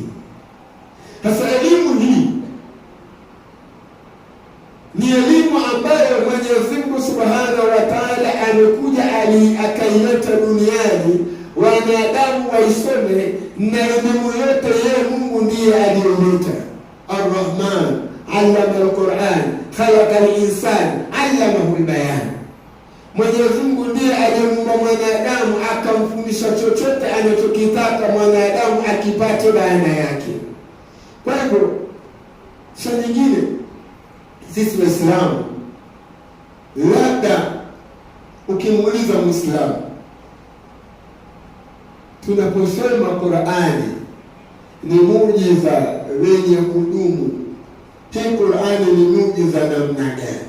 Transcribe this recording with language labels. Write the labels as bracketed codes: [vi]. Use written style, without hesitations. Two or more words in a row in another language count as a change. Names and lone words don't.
[sw] Sasa elimu hii ni elimu ambayo Mwenyezi Mungu [ar] سبحانه وتعالى [sw] amekuja akaileta duniani wanadamu waisome, na elimu yote yeye Mungu ndiye aliyoleta. [ar] الرحمن علم القرآن خلق الإنسان علمه البيان. [sw] Mwenyezi Mungu ndiye aliyemuumba mwanadamu akamfundisha chochote anachokitaka mwanadamu akipate baada yake. Kwa hivyo sasa nyingine sisi Waislamu, labda ukimuuliza Muislamu, tunaposema Qur'ani ni muujiza wenye kudumu, hii Qur'ani ni muujiza namna gani?